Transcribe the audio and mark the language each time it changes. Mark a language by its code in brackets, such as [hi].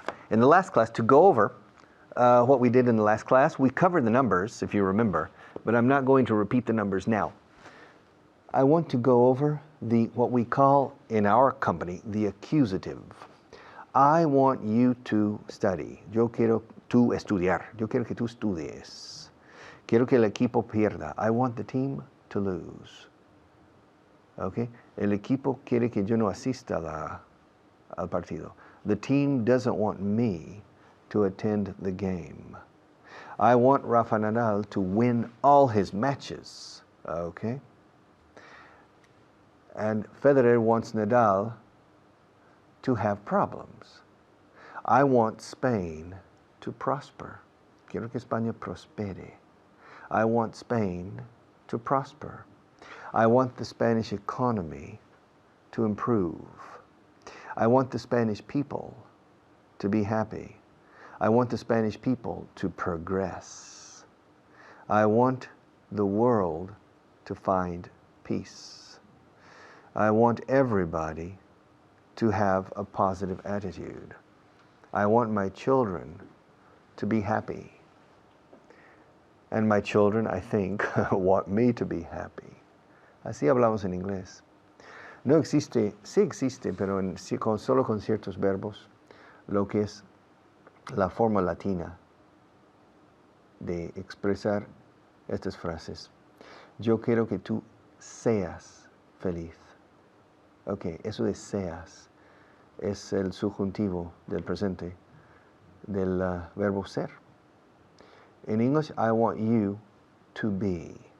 [en] In the last class, to go over what we did in the last class, we covered the numbers, if you remember, but I'm not going to repeat the numbers now. I want to go over what we call in our company the accusative. I want you to study. [es] Yo quiero tú estudiar. Yo quiero que tú estudies. Quiero que el equipo pierda. [en] I want the team to lose. Okay? [es] El equipo quiere que yo no asista al partido. [en] The team doesn't want me to attend the game. I want Rafa Nadal to win all his matches. Okay? And Federer wants Nadal to have problems. I want Spain to prosper. [es] Quiero que España prospere. [en] I want Spain to prosper. I want the Spanish economy to improve. I want the Spanish people to be happy. I want the Spanish people to progress. I want the world to find peace. I want everybody to have a positive attitude. I want my children to be happy. And my children, I think, want me to be happy. [es] Así hablamos en inglés. No existe, sí existe, pero solo con ciertos verbos, lo que es la forma latina de expresar estas frases. Yo quiero que tú seas feliz. Ok, eso de seas es el subjuntivo del presente del verbo ser. [en] In English, I want you to be.